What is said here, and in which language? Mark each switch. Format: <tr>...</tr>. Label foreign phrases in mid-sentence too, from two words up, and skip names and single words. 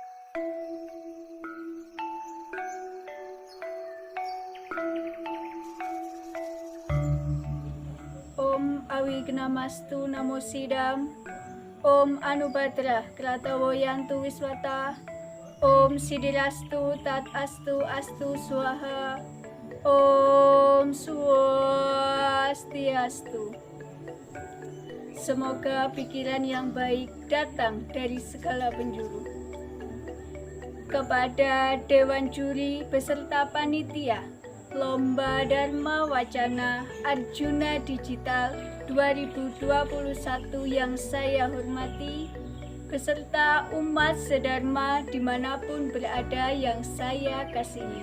<sa>ॐ अविघ्नमस्तु नमो सिद्धम्. ॐ आनोभद्राः क्रतवोयन्तु विश्वतः. ॐ सिद्धिरस्तु तत् अस्तु अस्तु स्वाहा. ॐ स्वस्त्यस्तु.</sa> <id>Semoga pikiran yang baik datang dari segala penjuru. Kepada Dewan Juri beserta panitia Lomba Dharma Wacana Arjuna Digital 2021 yang saya hormati, beserta umat sedharma dimanapun berada yang saya kasihi.</id>